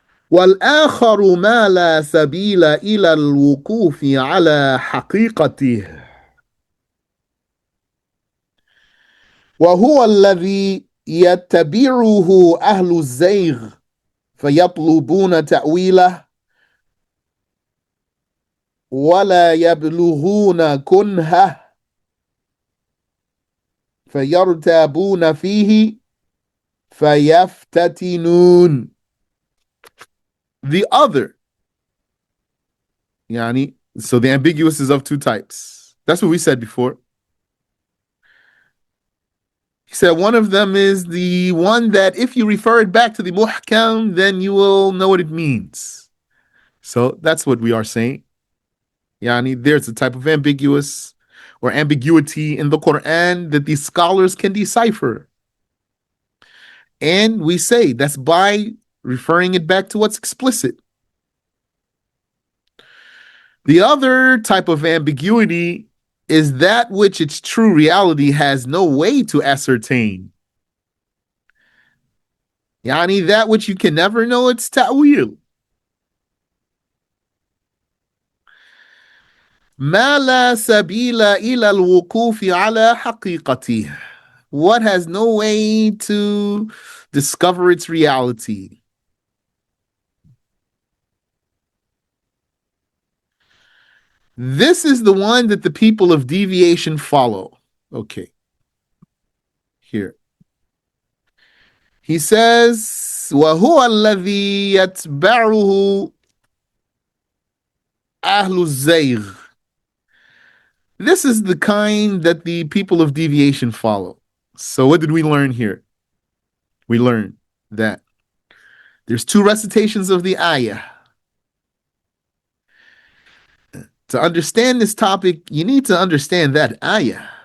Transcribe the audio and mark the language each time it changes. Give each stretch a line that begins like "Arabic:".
Arabic: والآخر ما لا سبيل إلى الوقوف على حقيقته وهو الذي يتبعه أهل الزيغ فيطلبون تأويله ولا يبلغون كنهه فيرتابون فيه فيفتتنون.
English: The other, so the ambiguous is of two types. That's what we said before. He said one of them is the one that if you refer it back to the muhkam, then you will know what it means. So that's what we are saying. There's a type of ambiguous or ambiguity in the Quran that these scholars can decipher. And we say that's by referring it back to what's explicit. The other type of ambiguity is that which its true reality has no way to ascertain. That which you can never know its ta'wil.
Arabic: ما لا سبيل إلى الوقوف على حقيقته.
English: What has no way to discover its reality. This is the one that the people of deviation follow. Okay. Here. He says,
Arabic: وَهُوَ الَّذِي يَتْبَعُهُ أَهْلُ الزَّيْغِ.
English: This is the kind that the people of deviation follow. So what did we learn here? We learned that there's two recitations of the ayah. To understand this topic, you need to understand that ayah.